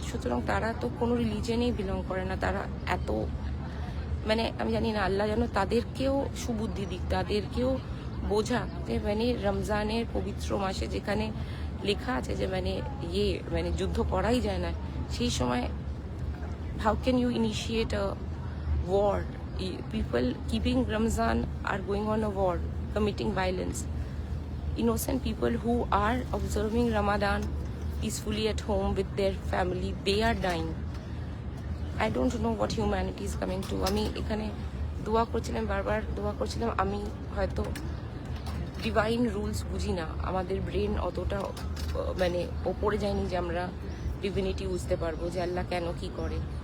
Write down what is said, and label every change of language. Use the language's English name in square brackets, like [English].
[Bangla] সুতরাং তারা তো কোনো রিলিজিয়নেই বিলং করে না। তারা এত আমি জানি না, আল্লাহ যেন তাদেরকেও সুবুদ্ধি দিক, তাদেরকেও বোঝা যে রমজানের পবিত্র মাসে যেখানে লেখা আছে যে যুদ্ধ করাই যায় না, সেই সময় [English] how can you initiate a war? People keeping Ramzan are going on a war, committing violence. Innocent people who are observing Ramadan peacefully at home with their family, they are dying. I don't know what humanity is coming to. [Bangla] আমি এখানে দোয়া করছিলাম, বারবার দোয়া করছিলাম। আমি হয়তো divine rules বুঝি না, আমাদের ব্রেন অতটা ওপরে যায়নি যে আমরা ডিভিনিটি বুঝতে পারবো যে আল্লাহ কেন কি করে।